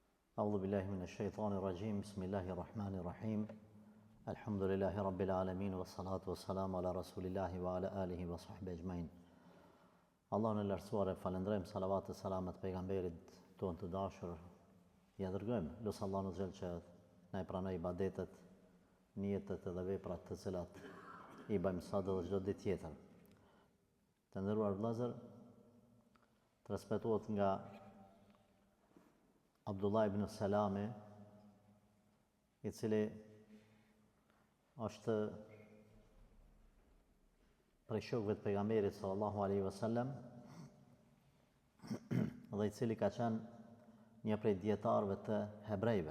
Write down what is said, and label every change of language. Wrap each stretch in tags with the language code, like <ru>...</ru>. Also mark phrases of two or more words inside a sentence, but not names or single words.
<ar>أعوذ بالله من الشيطان الرجيم بسم الله الرحمن الرحيم الحمد لله رب العالمين والصلاة والسلام على رسول الله وعلى آله وصحبه أجمعين.</ar> <sq>Allahun e lartësuar e falendrojmë, salavat e salamet pejgamberit tonë të dashur. Ja dërgojmë, lutë Allahun azza që na i pranoj ibadetet, niyetet dhe veprat të cilat i bëjmë sot dhe çdo ditë tjetër. Të nderuar vëllezër, transmetohet nga Abdullah ibn Salami, i cili është prej shokëve të pejgamberit</sq> <ar>صلى الله عليه وسلم</ar> <sq>dhe i cili ka qenë një prej dietarëve të hebrejve.</sq>